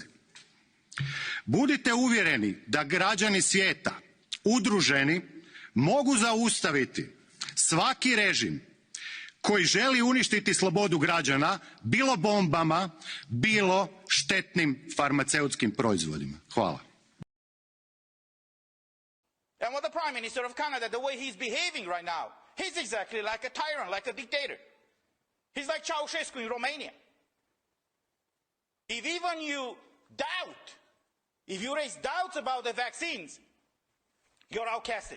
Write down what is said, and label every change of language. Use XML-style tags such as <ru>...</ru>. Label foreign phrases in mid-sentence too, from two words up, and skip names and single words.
<hr>Budite uvjereni da građani svijeta, udruženi, mogu zaustaviti svaki režim koji želi uništiti slobodu građana, bilo bombama, bilo štetnim farmaceutskim proizvodima. Hvala.</hr> <en>And with the Prime Minister of Canada, the way he's behaving right now, he's exactly like a tyrant, like a dictator. He's like Ceausescu in Romania. If even you doubt, if you raise doubts about the vaccines, you're outcasted.</en>